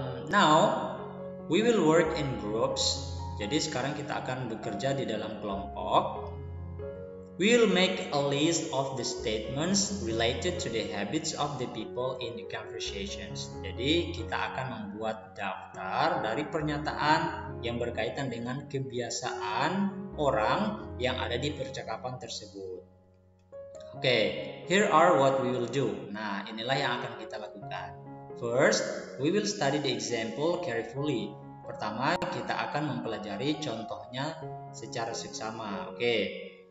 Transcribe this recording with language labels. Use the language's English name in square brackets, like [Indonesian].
[English] Now we will work in groups. [Indonesian] Jadi sekarang kita akan bekerja di dalam kelompok. [English] We will make a list of the statements related to the habits of the people in the conversations. [Indonesian] Jadi kita akan membuat daftar dari pernyataan yang berkaitan dengan kebiasaan orang yang ada di percakapan tersebut. [English] Oke, here are what we will do. [Indonesian] Nah, inilah yang akan kita lakukan. [English] First, we will study the example carefully. [Indonesian] Pertama, kita akan mempelajari contohnya secara seksama. [English] Oke.